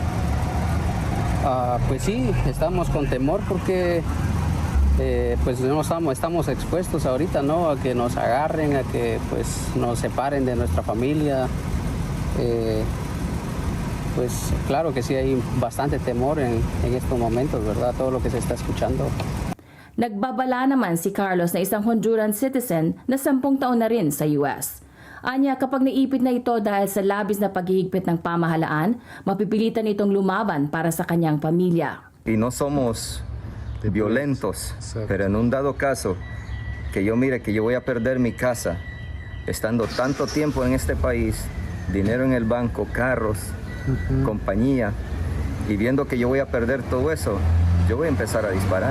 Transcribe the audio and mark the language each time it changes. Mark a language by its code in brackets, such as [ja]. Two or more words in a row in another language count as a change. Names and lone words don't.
[es] Pues sí, estamos con temor porque pues no estamos expuestos ahorita, ¿no? A que nos agarren, a que pues nos separen de nuestra familia. Pues claro que sí hay bastante temor en estos momentos, ¿verdad? Todo lo que se está escuchando. [tl] Nagbabala naman si Carlos na isang Honduran citizen na 10 taon na rin sa US. Anya, kapag naipit na ito dahil sa labis na paghihigpit ng pamahalaan, mapipilitan itong lumaban para sa kanyang pamilya. [es] Y no somos violentos, pero en un dado caso, que yo mire que yo voy a perder mi casa, estando tanto tiempo en este país, dinero en el banco, carros, compañía, y viendo que yo voy a perder todo eso, yo voy a empezar a disparar.